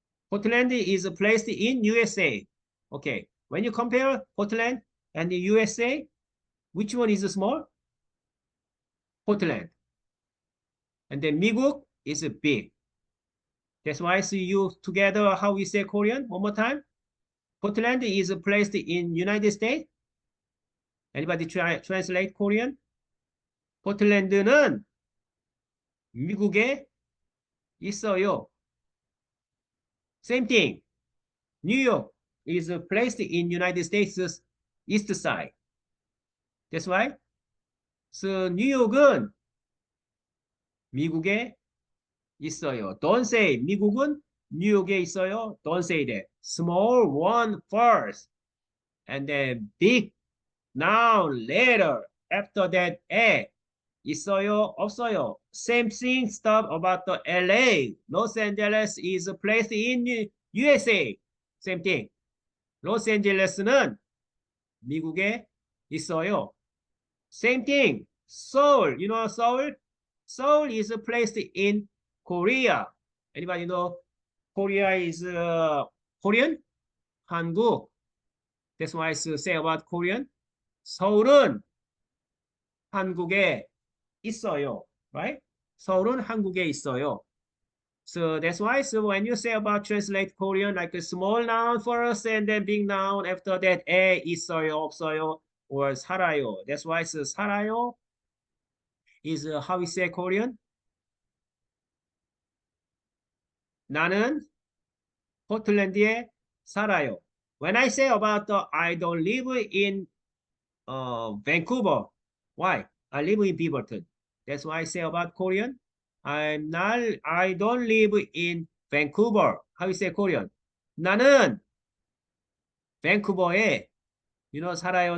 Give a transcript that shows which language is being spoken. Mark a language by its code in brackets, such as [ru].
[en] Portland is placed in USA. Okay, when you compare Portland and the USA, which one is small? Portland. And then 미국 is big. That's why so you together how we say Korean. One more time. Portland is placed in United States. Anybody translate Korean? [ko] 포틀랜드는 미국에 있어요. [en] Same thing. New York is placed in United States east side. That's why. [ko] So 뉴욕은 미국에 있어요. [en] Don't say [ko] 미국은 뉴욕에 있어요. [en] Don't say that. Small one first, and then big noun later. After that, 에 있어요, 없어요. same thing stuff about the LA. Los Angeles is a place in USA. Same thing. [ko] 로스앤젤레스는 미국에 있어요. [en] Same thing. Seoul. You know Seoul? Seoul is a place in Korea. Anybody know Korea is Korean? [ko] 한국. [en] That's why I say about Korean. [ko] 서울은 한국에 있어요. Right? 서울은 한국에 있어요. [en] So that's why, so when you say about translate Korean, like a small noun first and then big noun after that, 에 있어요, 없어요, or 살아요. That's why so 살아요 is how we say Korean. [ko] 나는 포틀랜드에 살아요. [en] When I say about the, I don't live in Vancouver. Why? I live in Beaverton. That's why I say about Korean. I don't live in Vancouver. How you say Korean? [ko] 나는 밴쿠버에 살아요.